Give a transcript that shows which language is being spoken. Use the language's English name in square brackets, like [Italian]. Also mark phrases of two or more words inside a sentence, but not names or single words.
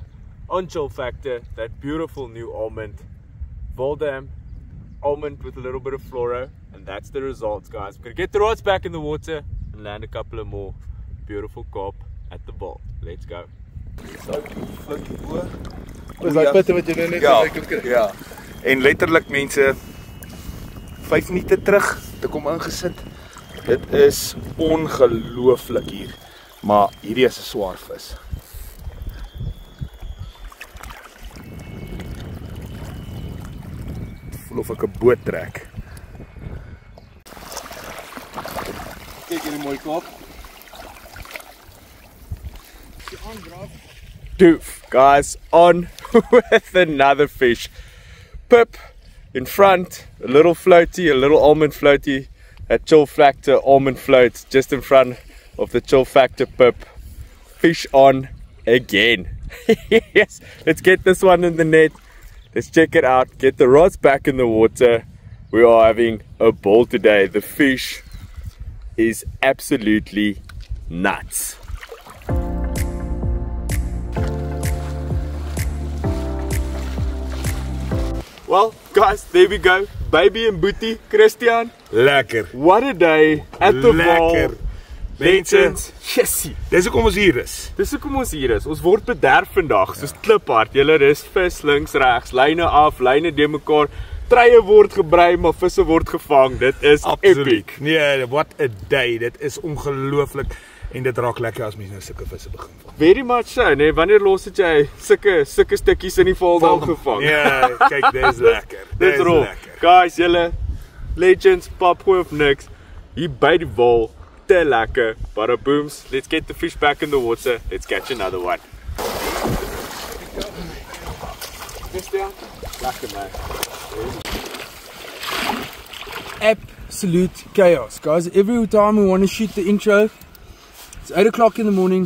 [English] On Chill Factor, that beautiful new almond. Vaal Dam, almond with a little bit of fluoro. And that's the results, guys. We're going to get the rods back in the water and land a couple of more beautiful carp at the Vaal. Let's go. [Afrikaans] Was daai pitte wat jy nou net gekry? Ja. En letterlik mense 5 minute terug te kom ingesit. Dit is ongelooflik hier. Maar hierdie is 'n swaar vis. Voel of ek 'n boot trek. Kyk hierdie mooi kop. Doof, [English] guys, on with another fish. Pip in front, a little floaty, a little almond floaty. That Chill Factor almond float just in front of the Chill Factor Pip. Fish on again. Yes, let's get this one in the net. Let's check it out. Get the rods back in the water. We are having a ball today. The fish is absolutely nuts. Well, guys, there we go. Baby and Boetie, Christian. [Afrikaans] Lekker. [English] What a day at the Vaal. Legends. Jessie. [Afrikaans] Dis hoekom ons hier is. Dis hoekom ons hier is. Ons word bederf vandag, soos kliphard. Julle is vis links, regs, lyne af, lyne de mekaar. Treie word gebrei, maar visse word gevang. Dit is epic. Nee, [English] what a day. [Afrikaans] Dit is ongelooflik. En dit raak lekker as mens nou sulke visse begin vang. [English] Very much so, [Afrikaans] nee. Wanneer los het jy sulke stukkies in die Vaal Dam gevang? Ja, kyk, dis lekker. Dis lekker. Guys, julle Legends, pap gooi of niks. Hier by die Vaal, te lekker. [English] Bada booms. Let's get the fish back in the water. Let's catch another one. [Afrikaans] Lekker man. [English] Absolute chaos, guys. Every time we want to shoot the intro, it's 8 o'clock in the morning.